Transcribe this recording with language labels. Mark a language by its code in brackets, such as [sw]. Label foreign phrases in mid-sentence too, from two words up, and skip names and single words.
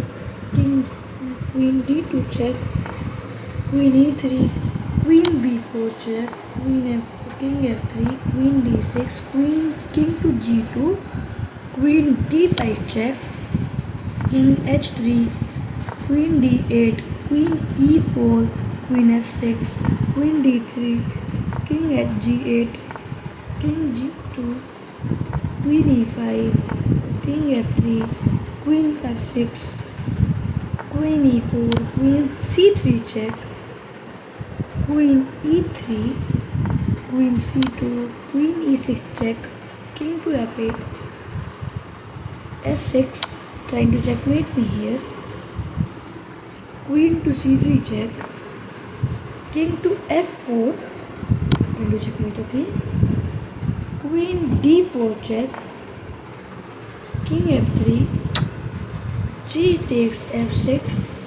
[en] queen d2 check, queen e3, queen b4 check, king f3, queen d6, king to g2, queen d5 check, king h3, queen d8, queen e4, queen f6, queen d3, king g8, king g2, queen e5, king f3, queen f6, queen e4, queen c3 check, queen e3, queen c2, queen e6 check, king to f8, s6 trying to checkmate me here, queen to c3 check, king to f4 trying to checkmate again, queen d4 check, king f3, g takes f6,